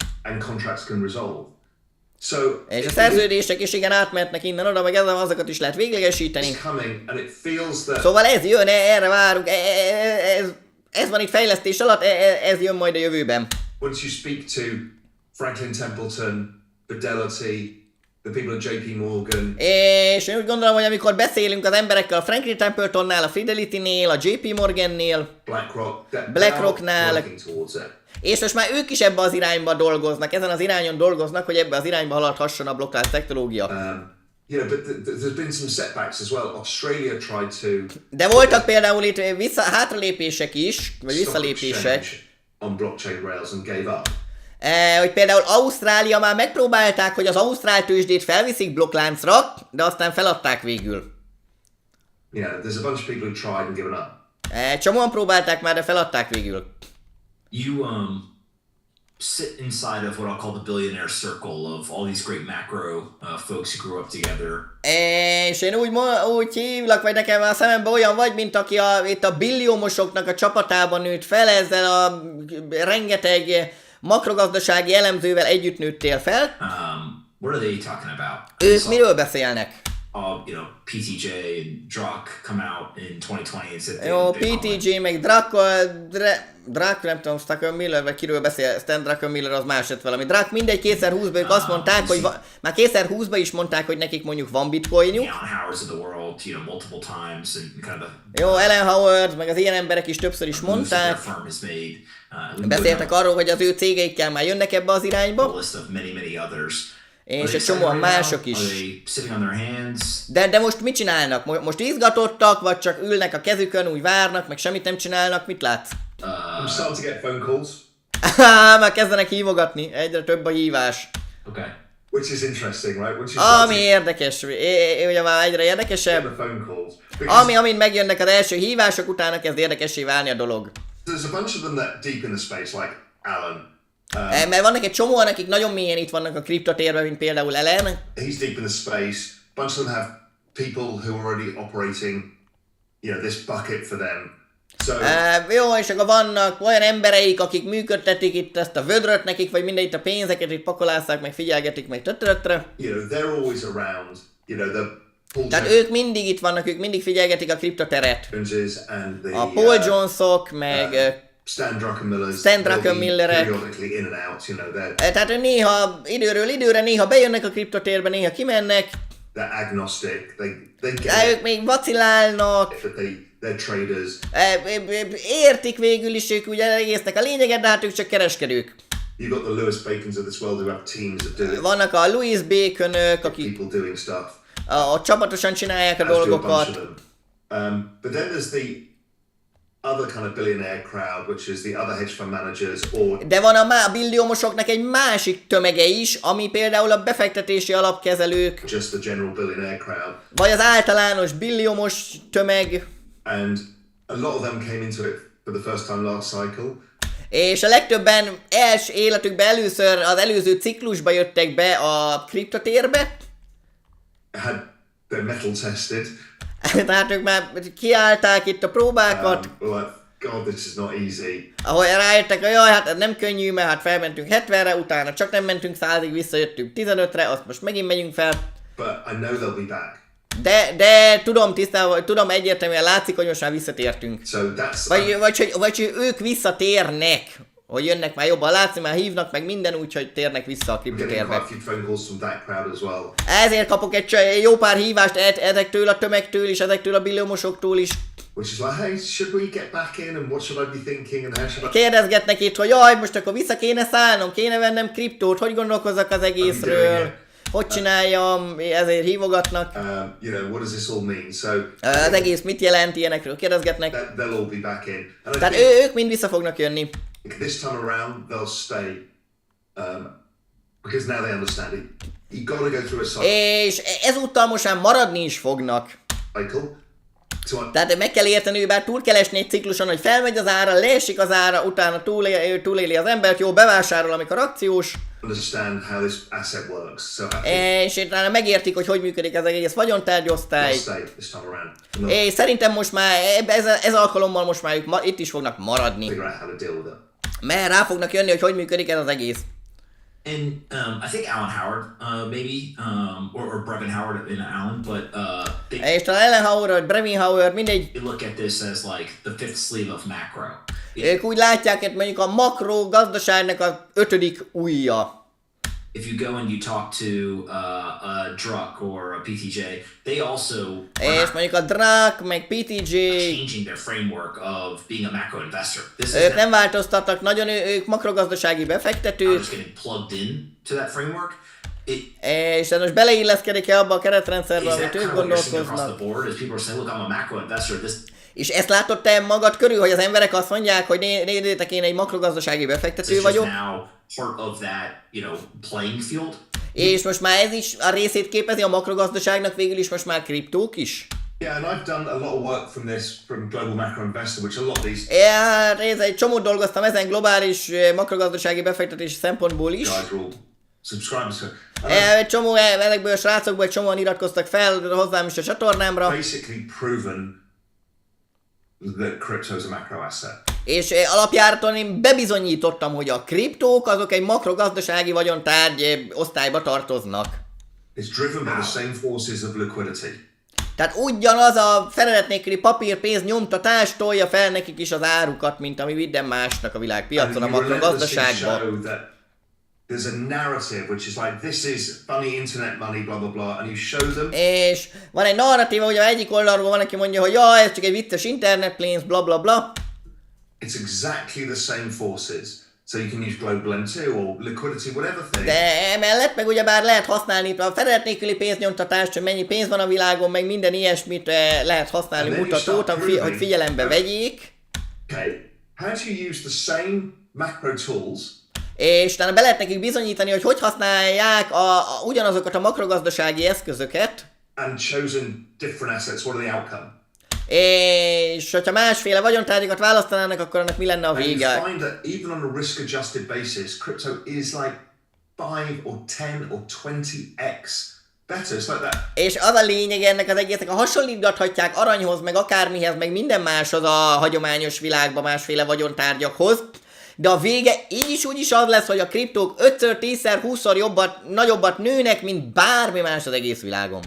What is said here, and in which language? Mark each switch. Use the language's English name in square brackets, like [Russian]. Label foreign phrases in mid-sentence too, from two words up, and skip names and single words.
[Hungarian] És a szerződések is igen átmehetnek innen oda, meg ezzel azokat is lehet véglegesíteni. Szóval ez jön, erre várunk, ez van itt fejlesztés alatt, ez jön majd a jövőben. [English] Once you speak to Franklin Templeton, Fidelity, the people at JP Morgan. [Hungarian] És én úgy gondolom, hogy amikor beszélünk az emberekkel a Franklin Templetonnál, a Fidelity-nél, a JP Morgannél, BlackRocknál, és most már ők is ebbe az irányba dolgoznak, ezen az irányon dolgoznak, hogy ebbe az irányba haladhasson a blokklánc technológia. [English] You know, but there's been some setbacks as well. Australia tried to... [Hungarian] De voltak például itt hátralépések is, vagy visszalépések. [English] On blockchain rails and gave up. [Hungarian] Hogy például Ausztrália már megpróbálták, hogy az ausztrál tőzsdét felviszik blokkláncra, de aztán feladták végül. [English] Yeah, there's a bunch of people who tried and given up. [Hungarian] Csomóan próbálták már, de feladták végül. [English] You sit inside of what I'll call the billionaire circle of all these great macro folks who grew up together. [Hungarian] És én úgy hívlak, vagy nekem a szememben olyan vagy, mint aki itt a billiómosoknak a csapatában nőtt fel, ezzel a rengeteg makrogazdasági elemzővel együtt nőttél fel. [English] What are they talking about? [Hungarian] Ők miről beszélnek? [English] You know, PTJ and Druck come out in 2020 and said [Hungarian] jó, PTJ meg Druck, nem tudom, Stucker Miller, vagy kiről beszél, Stan Drucker Miller az más lett valami. Druck mindegy, 2020-ban ők azt mondták, hogy már 2020-ban is mondták, hogy nekik mondjuk van bitcoinjuk. Jó, Alan Howard, meg az ilyen emberek is többször is mondták. Beszéltek arról, hogy az ő cégeikkel már jönnek ebbe az irányba. És egy csomóan mások is. De most mit csinálnak? Most izgatottak, vagy csak ülnek a kezükön, úgy várnak, meg semmit nem csinálnak? Mit látsz? [English] I'm starting to get phone calls. [Hungarian] Már kezdenek hívogatni, egyre több a hívás. [English] Okay. Which is interesting, right? [Hungarian] Ami érdekes, ugye már egyre érdekesebb. Amint megjönnek az első hívások, utána kezd érdekessé válni a dolog. [English] There's a bunch of them that deep in the space, like Alan. [Hungarian] Mert vannak egy csomóan, akik nagyon mélyen itt vannak a kriptotérben, mint például Ellen. [English] He's deep in the space. Bunch of them have people who are already operating, you know, this bucket for them. So, [Hungarian] jó, és akkor vannak olyan embereik, akik működtetik itt ezt a vödröt nekik, vagy mindegy itt a pénzeket, itt pakolásszák, meg figyelgetik, meg tötörötre. [English] You know, they're always around, you know, [Hungarian] tehát ők mindig itt vannak, ők mindig figyelgetik a kriptoteret. A Paul Jonesok, meg Stan Druckenmillerek. Tehát néha időről időre, néha bejönnek a kriptotérbe, néha kimennek. [English] They're agnostic. [Hungarian] Ők még vacilálnak. [English] They're traders. [Hungarian] Értik végül is ők ugye egésznek a lényeget, de hát ők csak kereskedők. [English] You've got the Lewis Bacons of this world who have teams that do it. [Hungarian] Vannak a Louis Baconök, akik [English] people doing stuff. [Hungarian] Csapatosan csinálják a dolgokat. [English] But then there's the other kind of billionaire crowd, which is the other hedge fund managers or... [Hungarian] De van a billiómosoknak egy másik tömege is, ami például a befektetési alapkezelők. [English] Just the general billionaire crowd. [Hungarian] Vagy az általános billiómos tömeg. [English] And a lot of them came into it for the first time last cycle. [Hungarian] És a legtöbben életükben először az előző ciklusba jöttek be a kriptotérbe. [English] Had their metal tested. [Hungarian] Tehát ők már kiállták itt a próbákat. [English] Like, God, this is not easy. [Hungarian] Ahol rájöttek, hogy jaj, hát ez nem könnyű, mert hát felmentünk 70-re, utána csak nem mentünk 100-ig, visszajöttünk 15-re, azt most megint megyünk fel. [English] But I know they'll be back. [Hungarian] De tudom egyértelműen látszik, hogy most már visszatértünk. [English] So that's, [Hungarian] vagy hogy ők visszatérnek, hogy jönnek már jobban látni, már hívnak meg minden, úgyhogy térnek vissza a kriptotérbe. Ezért kapok egy jó pár hívást ezektől a tömegtől is, ezektől a billiómosoktól is. Kérdezgetnek itt, hogy jaj, most akkor vissza kéne szállnom, kéne vennem kriptót, hogy gondolkozzak az egészről. Hogy csináljam, ezért hívogatnak. [English] You know, what does this all mean? So, [Hungarian] az egész mit jelent, ilyenekről kérdezgetnek. [English] They'll all be back in. [Hungarian] Tehát ők mind vissza fognak jönni. [English] This time around they'll stay because now they understand it. You gotta go through a cycle. [Hungarian] És ezúttal most már maradni is fognak. Tehát meg kell érteni, bár túl kell esni egy cikluson, hogy felmegy az ára, leesik az ára, utána túléli az embert, jó, bevásárol, amikor akciós. [English] Understand how this asset works. So [Hungarian] és utána megértik, hogy működik ez egész vagyontárgyosztály. És szerintem most már ez alkalommal most már ők itt is fognak maradni. Mert rá fognak jönni, hogy működik ez az egész. [English] And I think Alan Howard, maybe, or Brevin Howard in Alan, but [Hungarian] és talán Alan Howard, vagy Brevin Howard, mindegy. [English] They look at this as like the fifth sleeve of macro. [Hungarian] Ők úgy látják, hogy mondjuk a makro gazdaságnak a 5. ujja. [English] If you go and you talk to a Druck or a PTJ, they also [Hungarian] és mondjuk a Druck, meg PTJ [English] changing their framework of being a macro investor. [Hungarian] Ők nem változtattak nagyon, ők makrogazdasági befektetők. [English] Just getting plugged in to that framework. [Hungarian] És most beleilleszkedik-e abba a keretrendszerbe, [English] is [Hungarian] amit [English] that [Hungarian] ők [English] kind of what you're seeing across [Hungarian] gondolkoznak? [English] the board? As people are saying, look, I'm a macro investor. [Hungarian] És ezt látod te magad körül, hogy az emberek azt mondják, hogy nézzétek, én egy makrogazdasági befektető [English] It's [Hungarian] vagyok, [English] just now part of that, playing field. [Hungarian] és most már ez is a részét képezi a makrogazdaságnak végül is most már kriptók is? [English] Yeah, and I've done a lot of work from Global Macro Investor, which a lot of these [Hungarian] Hát egy csomót dolgoztam ezen globális makrogazdasági befektetési szempontból is. [English] guys are all subscribers to. [Hungarian] Egy csomó ezekből a srácokból egy csomóan iratkoztak fel hozzám is a csatornámra. [English] Basically proven that crypto is a macro asset. [Hungarian] És alapjáraton én bebizonyítottam, hogy a kriptók azok egy makrogazdasági vagyontárgy osztályba tartoznak. [English] It's driven by the same forces of liquidity. [Hungarian] Tehát ugyanaz a felelet nélküli papírpénz nyomtatás tolja fel nekik is az árukat, mint ami minden másnak a világpiacon, a makrogazdaságban. [English] There's a narrative which is like, this is funny internet money, blah blah blah, and you show them. [Hungarian] És van egy narratíva, hogy egyik oldalról van, aki mondja, hogy ja, ez csak egy vicces internetpénz, bla bla bla. [English] It's exactly the same forces. So you can use global M2 or liquidity, whatever thing. [Hungarian] De emellett meg ugyebár lehet használni a felelet nélküli pénznyomtatást, hogy mennyi pénz van a világon, meg minden ilyesmit lehet használni mutatót, hogy figyelembe vegyék. [English] Okay, how do you use the same macro tools? [Hungarian] És utána be lehet nekik bizonyítani, hogy használják ugyanazokat a makrogazdasági eszközöket. [English] And chosen different assets, what are the outcome? [Hungarian] És hogyha másféle vagyontárgyakat választanának, akkor annak mi lenne a [English] And you [Hungarian] vége? [English] find that even on a risk-adjusted basis, crypto is like 5 or 10 or 20x better. It's like that. [Hungarian] És az a lényeg ennek az egésznek, a hasonlítgathatják aranyhoz, meg akármihez, meg minden máshoz a hagyományos világban másféle vagyontárgyakhoz, de a vége így is úgy is az lesz, hogy a kriptók 5-szer, 10-szer, 20-szor nagyobbat nőnek, mint bármi más az egész világon.